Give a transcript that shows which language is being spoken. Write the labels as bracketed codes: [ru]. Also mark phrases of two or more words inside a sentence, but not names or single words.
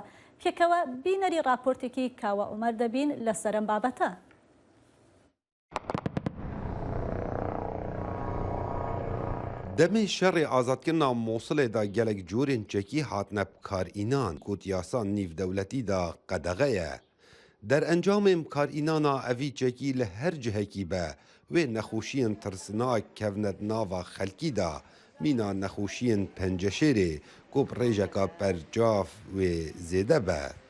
[ckb] پێکەوە بینەری راپۆرتێکی کاوە عومەر دەبین لە سەرم بابەتە. [ku] دمê şerê azadkirina Mosulê da gelek corên çekî hatine karînan ku yasa nîvdewletî da qedexe ye. Derencamên karînana evî çekî li her cihekî be wê nexweşiyên tirsinak kevne nava xelkî da mîna nexweşiyên penceşêrê ku bi rêjeka bercav wê zêde be.